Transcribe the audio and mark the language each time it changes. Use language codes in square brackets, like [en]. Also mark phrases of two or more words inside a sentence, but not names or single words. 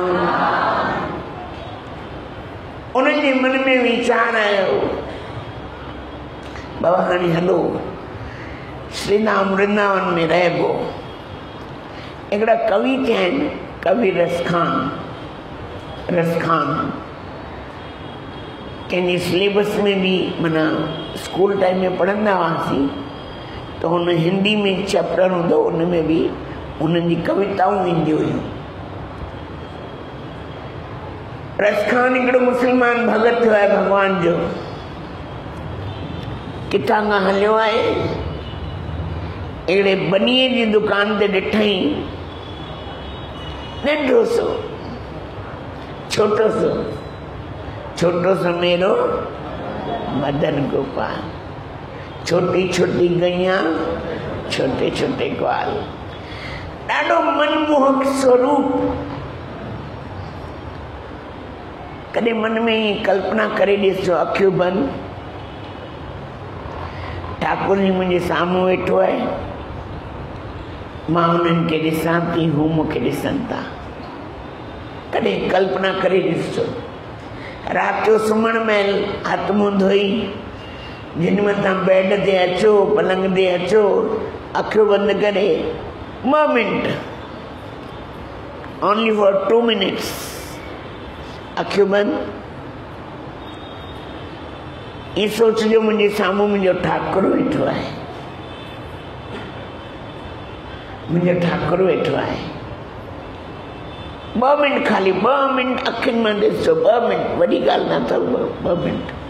[sd] उनजे मन में वीचार आयो बाबा हाणे हलो श्रीधाम वृंदावन में रहबो। हिकिड़ा कवि थिया आहिनि, कवि रसखान कंहिंजे सिलेबस में भी माना [en] school time [sd] में पढ़ंदा हुआसीं तो हुन हिंदी में चैप्टर हूंदो, उनमें भी उन्हनि जी कविताऊं ईंदियूं हुयूं। रसखान हिकिड़ो मुस्लमान भगत थियो आहे भगवान जो, किथां खां हलियो आहे, हिकिड़े बनीअ जी दुकान ते ॾिठई नंढो सो छोटो सो मेरो मदन गोपाल। [hi] छोटी छोटी गैया छोटे छोटे ग्वाल। [sd] ॾाढो मनमोहक स्वरूप। कॾहिं मन में ही कल्पना करे ॾिसो, अखियूं बंदि, ठाकुर जी मुंहिंजे साम्हूं वेठो आहे, मां उन्हनि खे ॾिसां थी, हू मूंखे ॾिसनि था। कॾहिं कल्पना करे ॾिसो, राति जो सुम्हण महिल हथ मुंहुं धोई जिन मथां बेड ते अचो, पलंग ते अचो, अखियूं बंदि करे ॿ मिंट, [en] only for 2 minutes, [sd] अखियूं बंदि, ये सोचजो मुंहिंजे साम्हूं मुंहिंजो ठाकुर वेठो आहे, मुंहिंजो ठाकुर वेठो आहे। 2 मिंट, खाली 2 मिंट अखियुनि मां ॾिसो, 2 मिंट, वॾी ॻाल्हि न अथव, 2 मिंट।